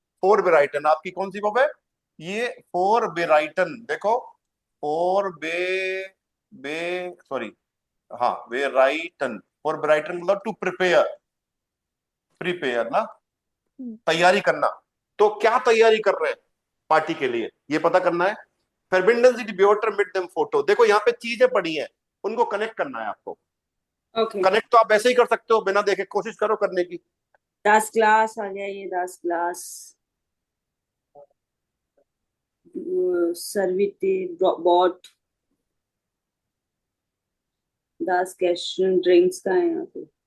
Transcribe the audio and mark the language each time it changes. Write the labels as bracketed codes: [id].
[hi] Four बेराइटन। आपकी कौन सी Bob है? ये फोर बेराइटन, देखो फोर बे सॉरी, हाँ बेराइटन। फोर बेराइटन मतलब टू प्रिपेयर, प्रिपेयर ना, तैयारी करना। तो क्या तैयारी कर रहे हैं पार्टी के लिए, ये पता करना है। [de] Verbinden Sie die Beobachter mit dem Foto। [hi] देखो यहाँ पे चीजें पड़ी हैं, उनको कनेक्ट करना है आपको। ओके, कनेक्ट तो आप ऐसे ही कर सकते हो बिना देखे, कोशिश करो करने की। 10 ग्लास आ गया, ये 10 ग्लास। सर्विटे बॉट 10 कैशन ड्रिंक्स का है यहाँ पे।